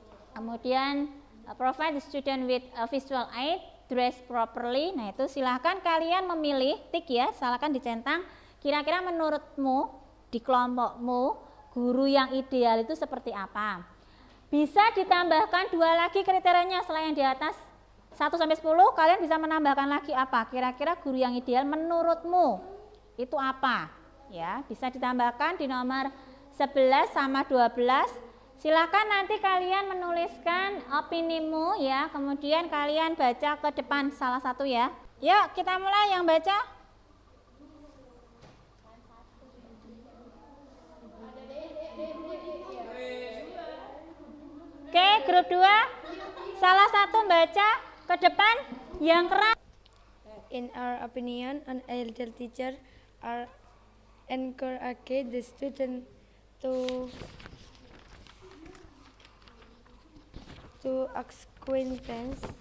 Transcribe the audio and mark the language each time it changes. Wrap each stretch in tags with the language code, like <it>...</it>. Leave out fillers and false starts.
<en>Kemudian provide the student with a visual aid, dress properly.</en> <id>Nah itu silahkan kalian memilih, tik ya, silahkan dicentang. Kira-kira menurutmu di kelompokmu guru yang ideal itu seperti apa? Bisa ditambahkan 2 lagi kriterianya selain di atas 1 sampai 10, kalian bisa menambahkan lagi apa? Kira-kira guru yang ideal menurutmu itu apa? Ya, bisa ditambahkan di nomor 11 sama 12. Silakan nanti kalian menuliskan opinimu ya, kemudian kalian baca ke depan salah satu ya. Yuk kita mulai, yang baca. Oke, grup 2. salah satu baca ke depan yang keras.</id> <en>In our opinion, an ideal teacher are encourage the student to ask questions.</en>